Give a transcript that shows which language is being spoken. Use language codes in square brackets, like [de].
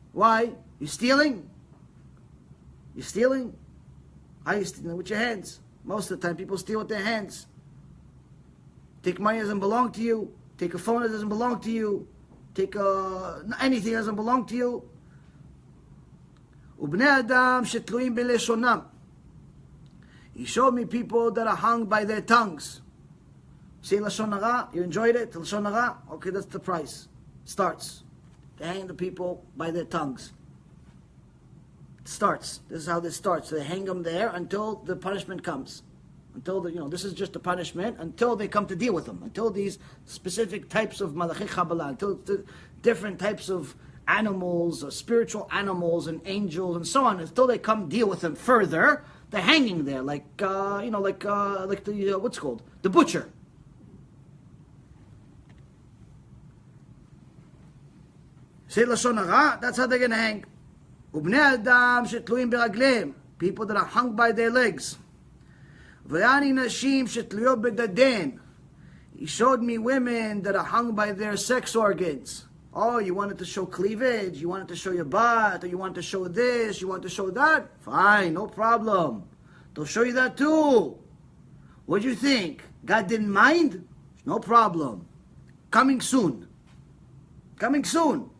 [en] Why? You stealing? You stealing? How are you stealing? With your hands. Most of the time people steal with their hands. Take money that doesn't belong to you. Take a phone that doesn't belong to you. Take anything that doesn't belong to you. [he] ובני אדם שתלויים בלשונם. [en] He showed me people that are hung by their tongues. Say Lashon Hara, you enjoyed it? Lashon Hara? Okay, that's the price. Starts. They hang the people by their tongues. It starts. This is how this starts. They hang them there until the punishment comes. Until this is just the punishment until they come to deal with them. Until these specific types of Malachi Kabbalah, until the different types of animals, spiritual animals and angels and so on, until they come deal with them further, they're hanging there like the what's called? The butcher. Say Lashon Hara, that's how they're going to hang. [he] ובני אדם שתלויים ברגליהם, [en] people that are hung by their legs. [he] ויראני נשים שתלויות בדדיהן. [en] He showed me women that are hung by their sex organs. Oh, you wanted to show cleavage, you wanted to show your butt, or you wanted to show this, you want to show that? Fine, no problem. They'll show you that too. What do you think? God didn't mind? No problem. Coming soon. Coming soon.